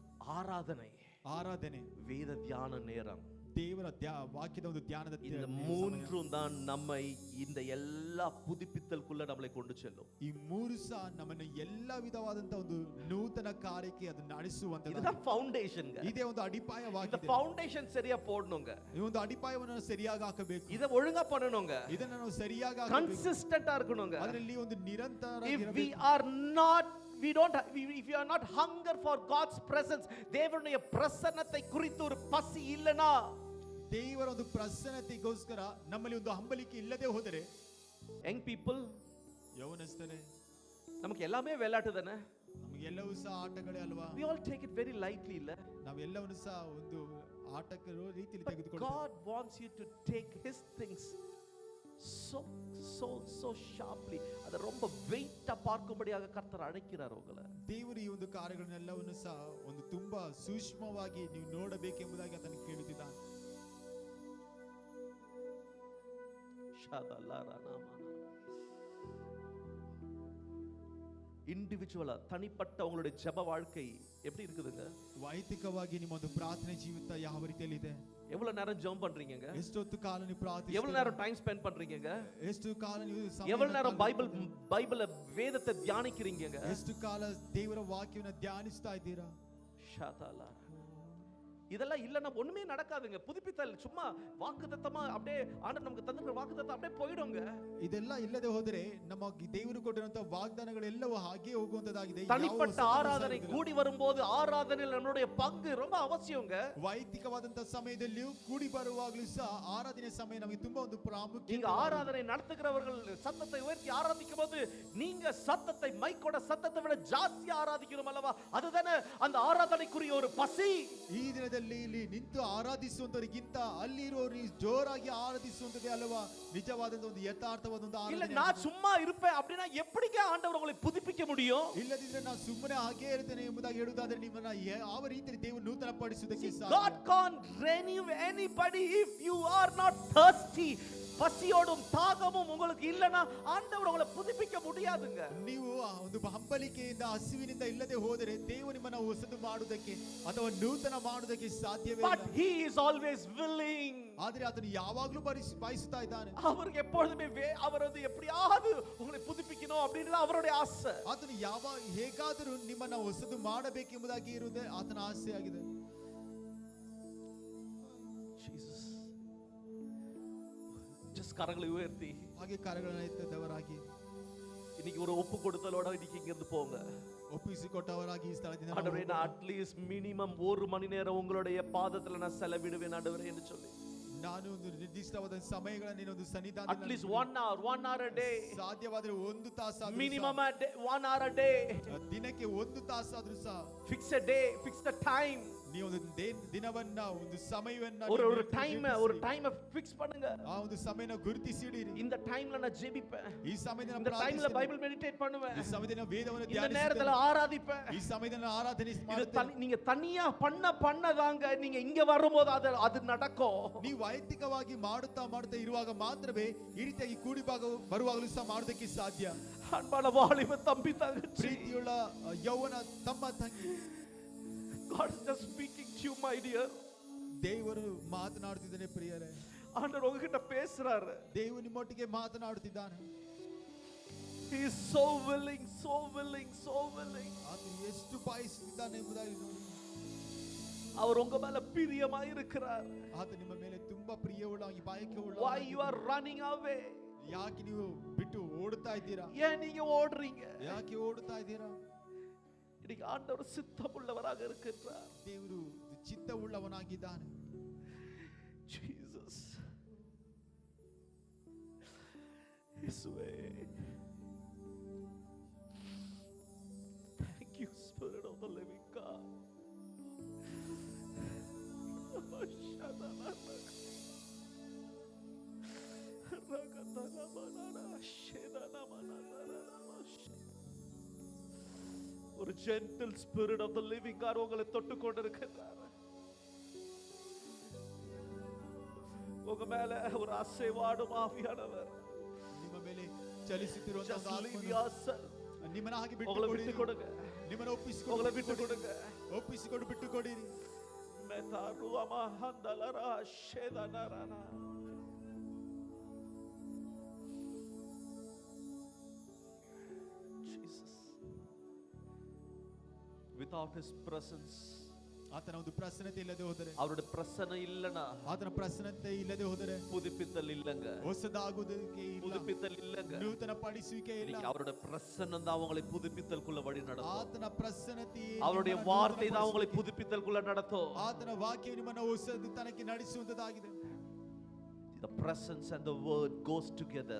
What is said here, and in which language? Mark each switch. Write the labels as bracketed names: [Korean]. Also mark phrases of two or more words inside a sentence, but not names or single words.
[Tamil] ஆராதனை, [Kannada] ಆರಾಧನೆ, [Tamil] வேத தியான நேரம், [Kannada] ದೇವರ ವಾಕ್ಯದ ಒಂದು ಧ್ಯಾನದ [Tamil] இந்த மூன்றும் தான் நம்மை இந்த எல்லா புதுப்பித்தலுக்குள்ள நம்மளை கொண்டு செல்லும். [Kannada] ಈ ಮೂರು ಸಹ ನಮ್ಮನ್ನು ಎಲ್ಲ ವಿಧವಾದಂತ ಒಂದು ನೂತನ ಕಾರ್ಯಕ್ಕೆ ಅದನ್ನ ನಡೆಸುವಂತದ್ದು. [Tamil] இதுதான் ஃபவுண்டேஷன்ங்க. [Kannada] ಇದೇ ಒಂದು [Tamil] இந்த [Kannada] ಅಡಿಪಾಯವಾಗಿದೆ. [Tamil] ஃபவுண்டேஷன் சரியா போடணுங்க. [Kannada] ಈ ಒಂದು ಅಡಿಪಾಯವನ್ನು ಸರಿಯಾಗಿ ಹಾಕಬೇಕು. [Tamil] இத ஒழுங்கா பண்ணணுங்க. [Kannada] ಇದನ್ನ ನಾವು ಸರಿಯಾಗಿ ಹಾಕಬೇಕು. [Tamil] கன்சிஸ்டன்ட்டா இருக்கணுங்க. [Kannada] ಅದರಲ್ಲಿ ಒಂದು ನಿರಂತರ [English] If we are not if you are not hunger for God's presence, [Tamil] தேவனுடைய பிரசன்னத்தை குறித்து ஒரு பசி இல்லனா, [Kannada] ದೇವರ ಒಂದು ಪ್ರಸನ್ನತೆಗೋಸ್ಕರ ನಮ್ಮಲ್ಲಿ ಒಂದು ಹಂಬಲಿಕೆ ಇಲ್ಲದೆ ಹೋದರೆ, [English] young people, [Kannada] ಯೌವನಸ್ಥರೇ, [Tamil] நமக்கு எல்லாமே விளையாட்டு தானே. [Kannada] ನಮಗೆಲ್ಲವೂ ಸಹ ಆಟಗಳೇ ಅಲ್ವಾ? [English] We all take it very lightly ಇಲ್ಲ? [Kannada] ನಾವೆಲ್ಲವನ್ನು ಸಹ ಒಂದು ಆಟಕ್ಕೆ ರೀತಿಯಲ್ಲಿ ತೆಗೆದುಕೊಳ್ಳುತ್ತೇವೆ. [English] God wants you to take his things so sharply. [Tamil] ಅದ ரொம்ப வெயிட்டா பார்க்கும்படியாக கர்த்தர் அழைக்கிறார் உங்களை. [Kannada] ದೇವರು ಈ ಒಂದು ಕಾರ್ಯಗಳನ್ನೆಲ್ಲವನ್ನು ಸಹ ಒಂದು ತುಂಬಾ ಸೂಕ್ಷ್ಮವಾಗಿ ನೀವು ನೋಡಬೇಕೆಂಬುದಾಗಿ ಆತನು ಕೇಳುತ್ತಿದ್ದಾನೆ. [Tamil] இண்டிவிஜுவலா தனிப்பட்ட உங்களுடைய ஜெப வாழ்க்கை எப்படி இருக்குதுங்க? [Kannada] ವೈಯಕ್ತಿಕವಾಗಿ ನಿಮ್ಮ ಒಂದು ಪ್ರಾರ್ಥನೆ ಜೀವಿತ ಯಾವ ರೀತಿಯಲ್ಲಿ ಇದೆ? [Tamil] எவ்வளவு நேரம் ஜெபம் பண்றீங்கங்க? [Kannada] ಎಷ್ಟೊತ್ತು ಕಾಲ ನೀವು ಪ್ರಾರ್ಥಿಸುತ್ತೀರಾ? [Tamil] எவ்வளவு நேரம் [English] time spend [Tamil] பண்றீங்கங்க? [Kannada] ಎಷ್ಟು ಕಾಲ ನೀವು [Tamil] எவ்வளவு நேரம் பைபிள் வேதத்தை தியானிக்கிறீங்கங்க? [Kannada] ಎಷ್ಟು ಕಾಲ ದೇವರ ವಾಕ್ಯವನ್ನು ಧ್ಯಾನಿಸ್ತಾ ಇದ್ದೀರಾ? ஷாதாலா. [Tamil] இதெல்லாம் இல்லன்னா ஒண்ணுமே நடக்காதுங்க. புதுப்பித்தல் சும்மா வாக்குத்தத்தமா அப்படியே ஆண்டவர் நமக்கு தந்திருக்கிற வாக்குத்தத்தம் அப்படியே போய்டுங்க. [Kannada] ಇದೆಲ್ಲ ಇಲ್ಲದೆ ಹೋದರೆ ನಮ್ಮ ದೇವರು ಕೊಟ್ಟಿರುವಂತ ವಾಗ್ದಾನಗಳೆಲ್ಲವೂ ಹಾಗೆ ಹೋಗುವಂತದಾಗಿದೆ. [Tamil] தனிப்பட்ட ஆராதனை கூடி வரும்போது ஆராதனையில் நம்மளுடைய பங்கு ரொம்ப அவசியங்க. ವೈಯಕ್ತಿಕವಾದಂತ ಸಮಯದಲ್ಲಿಯೂ ಕೂಡಿ ಬರುವಾಗಲೂ ಸಹ ಆರಾಧನೆ ಸಮಯ ನಮಗೆ ತುಂಬಾ ಒಂದು ಪ್ರಾಮುಖ್ಯತೆ. நீங்க ஆராதனை நடத்துகிறவர்கள் சத்தத்தை உயர்த்தி ஆராதிக்கும் போது நீங்க சத்தத்தை மைக்கோட சத்தத்தை விட ஜாஸ்தி ஆராதிக்கணும் அல்லவா? அதுதானே அந்த ஆராதனைக்குரிய ஒரு பசி. [Kannada] ಈ ದಿನದಲ್ಲಿ ಇಲ್ಲಿ ನಿಂತು ಆರಾಧಿಸುವಂತವರಿಗಿಂತ ಅಲ್ಲಿರೋರು ಜೋರಾಗಿ ಆರಾಧಿಸುವಂತದೇ ಅಲ್ವಾ ನಿಜವಾದ ಒಂದು ಯಥಾರ್ಥವಾದ ಒಂದು [Tamil] இல்ல [Kannada] ಆರಾಧನೆ. [Tamil] நான் சும்மா இருப்பேன் அப்படினா எப்படிங்க ஆண்டவர் உங்களை புதுப்பிக்க முடியும்? [Kannada] ಇಲ್ಲದಿದ್ರೆ ನಾನು ಸುಮ್ಮನೆ ಹಾಗೆ ಇರ್ತೇನೆ ಎಂಬುದಾಗಿ ಹೇಳುವುದಾದ್ರೆ ನಿಮ್ಮನ್ನ ಯಾವ ರೀತಿಯಲ್ಲಿ ದೇವರು ನೂತನ ಪಡಿಸುವುದಕ್ಕೆ [English] God can't renew anybody if you are not thirsty. [Tamil] பசியோடும் தாகமும் உங்களுக்கு இல்லனா ஆண்டவர் உங்களை புதுப்பிக்க முடியாதுங்க. [Kannada] ನೀವು ಒಂದು ಹಂಬಲಿಕೆಯಿಂದ ಹಸಿವಿನಿಂದ ಇಲ್ಲದೆ ಹೋದರೆ ದೇವರು ನಿಮ್ಮನ್ನು ಹೊಸದು ಮಾಡುವುದಕ್ಕೆ ಅಥವಾ ನೂತನ ಮಾಡುವುದಕ್ಕೆ ಸಾಧ್ಯವೇ ಇಲ್ಲ. [English] But he is always willing. [Kannada] ಆದರೆ ಆತನು ಯಾವಾಗಲೂ ಬಯಸುತ್ತಾ ಇದ್ದಾನೆ. [Tamil] அவருக்கு எப்பொழுதுமே அவர் வந்து எப்படியாவது உங்களை புதுப்பிக்கணும் அப்படின்றது அவருடைய ஆசை. [Kannada] ಆತನು ಹೇಗಾದರೂ ನಿಮ್ಮನ್ನ ಹೊಸದು ಮಾಡಬೇಕೆಂಬುದಾಗಿ ಇರುವುದೇ ಆತನ ಆಸೆ ಆಗಿದೆ. [Tamil] கரங்களை உயர்த்தி [Kannada] ಹಾಗೆ ಕರಗಳನ್ನು ಎತ್ತದವರಾಗಿ [Tamil] இன்னைக்கு ஒரு ஒப்பு கொடுத்தலோட இன்னைக்கு இங்க இருந்து போங்க. [Kannada] ಒಪ್ಪಿಸಿಕೊಟ್ಟವರಾಗಿ ಈ ಸ್ಥಳದಿಂದ [Tamil] ஆண்டவரே நான் [English] at least minimum [Tamil] 1 மணி நேரம் உங்களுடைய பாதத்துல நான் செலவிடுவேன் ஆண்டவரே என்று சொல்லி [Kannada] ನಾನು ಒಂದು ನಿರ್ದಿಷ್ಟವಾದ ಸಮಯಗಳನ್ನು ನಿನ್ನ ಒಂದು ಸನ್ನಿಧಾನದಲ್ಲಿ [English] ಅಟ್ಲೀಸ್ಟ್ 1 hour a day [Kannada] ಸಾಧ್ಯವಾದರೆ 1 ತಾಸಾದರೂ [English] ಮಿನಿಮಮ್ 1 hour a day [Kannada] ದಿನಕ್ಕೆ 1 ತಾಸಾದರೂ ಸಹ [English] ಫಿಕ್ಸ್ a day fix the time [Kannada] ನೀವು ಒಂದು ದಿನವನ್ನ ಒಂದು ಸಮಯವನ್ನ [Tamil] ஒரு [English] time fix [Tamil] பண்ணுங்க [Kannada] ಆ ಒಂದು ಸಮಯನ ಗುರುತಿಸಿಡಿರಿ. [Tamil] இந்த டைம்ல நான் ஜெபிப்பேன், [Kannada] ಈ ಸಮಯದಲ್ಲಿ [Tamil] இந்த டைம்ல [English] Bible meditate [Tamil] பண்ணுவேன், [Kannada] ಈ ಸಮಯದಲ್ಲಿ ವೇದವನ್ನು [Tamil] இந்த [Kannada] ಧ್ಯಾನಿಸುತ್ತೇನೆ, [Tamil] நேரத்துல ஆராதிப்பேன், [Kannada] ಈ ಸಮಯದಲ್ಲಿ ಆರಾಧನೆ [Tamil] இது [Kannada] ಮಾಡುತ್ತೇನೆ. [Tamil] நீங்க தனியா பண்ணதாங்க நீங்க இங்க வரும்போது அது நடக்கும். [Kannada] ನೀವು ವೈಯಕ್ತಿಕವಾಗಿ ಮಾಡುತ್ತಾ ಇರುವಾಗ ಮಾತ್ರವೇ ಈ ರೀತಿಯಾಗಿ ಕೂಡಿ ಬರುವಾಗಲೂ ಸಹ ಮಾಡೋದಕ್ಕೆ ಸಾಧ್ಯ. [Tamil] அன்பான வாலிப தம்பி தங்கச்சி, [Kannada] ಪ್ರೀತಿಯುಳ್ಳ ಯೌವನ ತಮ್ಮ ತಂಗಿ, [English] God is just speaking to you my dear. [Kannada] ದೇವರು ಮಾತನಾಡುತ್ತಿದ್ದಾನೆ ಪ್ರಿಯರೇ. [Tamil] ಆಂಡರ್ ಉங்ககிட்ட பேசுறாரு. [Kannada] ದೇವರು ನಿಮ್ಮೊಟ್ಟಿಗೆ ಮಾತನಾಡುತ್ತಿದ್ದಾನೆ. [English] He is so willing, so willing, so willing. [Kannada] ಆತನು ಎಷ್ಟು ಬಯಸುತ್ತಿದ್ದಾನೆ ಎಂಬುದಾಗಿ ನೋಡಿ. [Tamil] அவர் உங்க மேல பிரியமாய் இருக்கிறார். [Kannada] ಆತ ನಿಮ್ಮ ಮೇಲೆ ತುಂಬಾ ಪ್ರಿಯವುಳ್ಳ ಈ ಬಯಕೆ ಉಳ್ಳ [English] Why you are running away? [Kannada] ಯಾಕೆ ನೀವು ಬಿಟ್ಟು ಓಡುತ್ತಾ ಇದ್ದೀರಾ? [Tamil] ஏன் நீங்க ஓடுறீங்க? [Kannada] ಯಾಕೆ ಓಡುತ್ತಾ ಇದ್ದೀರಾ? [Tamil] இன்னைக்கு ஆண்டவர் சித்தமுள்ளவராக இருக்கிறார். [Kannada] ದೇವರು ಚಿತ್ತವುಳ್ಳವನಾಗಿದ್ದಾನೆ. [Tamil] Jesus. இயேசுவே. [English] Thank you, Spirit of the living God. [Tamil] ஒரு [English] gentle spirit of the living God [Tamil] உங்களை தொட்டு கொண்டிருக்கிறார். உங்க மேல ஒரு அசைவாடும் ஆவியானவர் [Kannada] ನಿಮ್ಮ ಮೇಲೆ ಚಲಿಸುತ್ತಿರುವಂತ [English] Just leave [Kannada] ಆತ್ಮನು [English] yourself. [Kannada] ನಿಮ್ಮನ್ನ ಹಾಗೆ [Tamil] உங்களை [Kannada] ಬಿಟ್ಟು [Tamil] விட்டு கொடுங்க. [Kannada] ನಿಮ್ಮನ್ನ [Tamil] உங்களை விட்டு கொடுங்க. [Kannada] ಒಪ್ಪಿಸಿಕೊಂಡು ಬಿಟ್ಟು ಕೊಡಿರಿ. மெதாருவமா ஹந்தலரா ஷேதனரனா. [English] Jesus. Without his presence, [Kannada] ಆತನ ಒಂದು ಪ್ರಸನ್ನತೆ ಇಲ್ಲದೆ ಹೋದರೆ, [Tamil] அவருடைய பிரசன்னம் இல்லனா [Kannada] ಆತನ ಪ್ರಸನ್ನತೆ ಇಲ್ಲದೆ ಹೋದರೆ [Tamil] புதுப்பித்தல் இல்லங்க. [Kannada] ಹೊಸದಾಗುವುದಕ್ಕೆ ಇಲ್ಲ, [Tamil] புதுப்பித்தல் இல்லங்க. [Kannada] ನೂತನ ಪಡಿಸುವಿಕೆ ಇಲ್ಲ. [Tamil] இன்னைக்கு அவருடைய பிரசன்னம் தான் உங்களை புதுப்பித்தல்குள்ள வழி நடத்தும். [Kannada] ಆತನ ಪ್ರಸನ್ನತೆ, [Tamil] அவருடைய வார்த்தை தான் உங்களை புதுப்பித்தல்குள்ள நடத்தும். [Kannada] ಆತನ ವಾಕ್ಯವು ನಿಮ್ಮನ್ನು ಹೊಸತನಕ್ಕೆ ನಡೆಸುವಂತದಾಗಿದೆ. [English] The presence and the word goes together.